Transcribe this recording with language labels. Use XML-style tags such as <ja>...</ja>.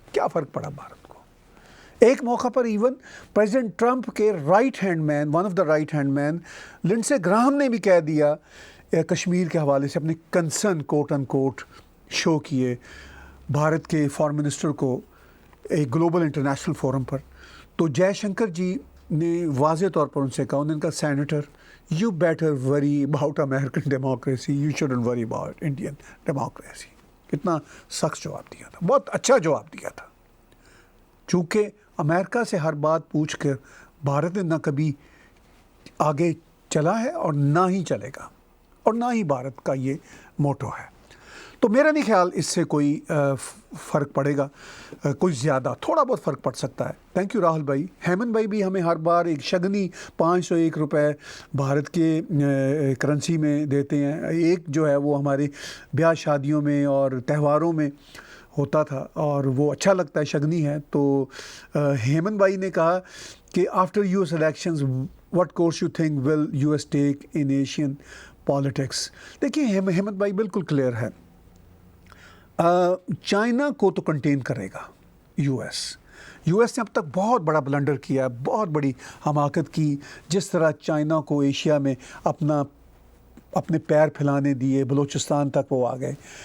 <ur>کیا فرق پڑا بھارت کو؟ ایک موقع پر ایون پریزیڈنٹ ٹرمپ کے right hand main, one of the right hand main Lindsey Graham نے بھی کہہ دیا کشمیر کے حوالے سے اپنے کنسرن کوٹ ان کوٹ شو کیے بھارت کے فارن منسٹر کو ایک گلوبل انٹرنیشنل فورم پر. تو جے شنکر جی نے واضح طور پر ان سے کہا، انہوں نے کہا senator</ur> <en>you better worry about American democracy, you shouldn't worry about Indian democracy.</en> <ur>کتنا سخت جواب دیا تھا, بہت اچھا جواب دیا تھا. چونکہ امریکہ سے ہر بات پوچھ کر بھارت نے نہ کبھی آگے چلا ہے اور نہ ہی چلے گا, اور نہ ہی بھارت کا یہ موٹو ہے. تو میرا نہیں خیال اس سے کوئی فرق پڑے گا, کوئی زیادہ, تھوڑا بہت فرق پڑ سکتا ہے.</ur> <en>Thank you Rahul بھائی.</en> <ur>ہیمن بھائی بھی ہمیں ہر بار ایک شگنی 501 روپے بھارت کے کرنسی میں دیتے ہیں. ایک جو ہے وہ ہمارے بیاہ شادیوں میں اور تہواروں میں ہوتا تھا اور وہ اچھا لگتا ہے, شگنی ہے. تو ہیمن بھائی نے کہا کہ</ur> <en>After US elections what course you think will US take in Asian politics.</en> <ur>دیکھیے ہیمن بھائی بالکل کلیئر ہے, چائنا کو تو کنٹین کرے گا US نے اب تک بہت بڑا بلنڈر کیا, بہت بڑی حماقت کی. جس طرح چائنا کو ایشیا میں اپنے پیر پھیلانے دیے, بلوچستان تک وہ آ گئے.</ur>